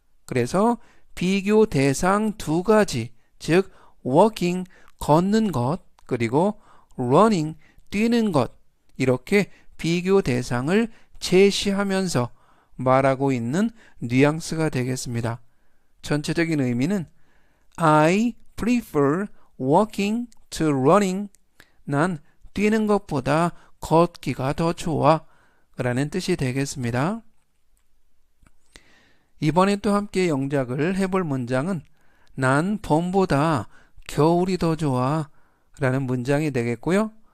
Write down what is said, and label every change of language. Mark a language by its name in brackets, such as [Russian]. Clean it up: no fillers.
[Korean] 그래서 비교 대상 두 가지, 즉 walking 걷는 것 그리고 running 뛰는 것 이렇게 비교 대상을 제시하면서 말하고 있는 뉘앙스가 되겠습니다. 전체적인 의미는 [English] I prefer walking to running. [Korean] 난 뛰는 것보다 걷기가 더 좋아 라는 뜻이 되겠습니다. 이번에 또 함께 영작을 해볼 문장은 난 봄보다 겨울이 더 좋아 라는 문장이 되겠고요.